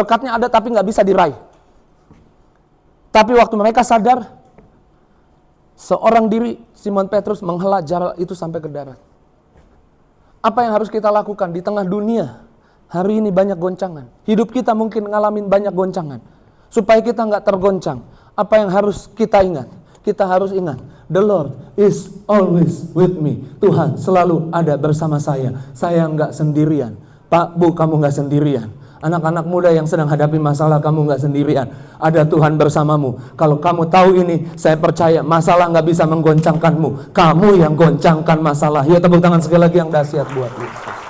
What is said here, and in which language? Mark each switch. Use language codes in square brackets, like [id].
[id] Berkatnya ada tapi nggak bisa diraih. Tapi waktu mereka sadar, seorang diri Simon Petrus menghela jala itu sampai ke darat. Apa yang harus kita lakukan di tengah dunia? Hari ini banyak goncangan. Hidup kita mungkin ngalamin banyak goncangan. Supaya kita nggak tergoncang. Apa yang harus kita ingat? Kita harus ingat, [en] the Lord is always with me. [id] Tuhan selalu ada bersama saya. Saya nggak sendirian. Pak, Bu, kamu nggak sendirian. Anak-anak muda yang sedang hadapi masalah, kamu nggak sendirian. Ada Tuhan bersamamu. Kalau kamu tahu ini, saya percaya masalah nggak bisa menggoncangkanmu. Kamu yang goncangkan masalah. Ya, tepuk tangan sekali lagi yang dahsyat buat Yesus.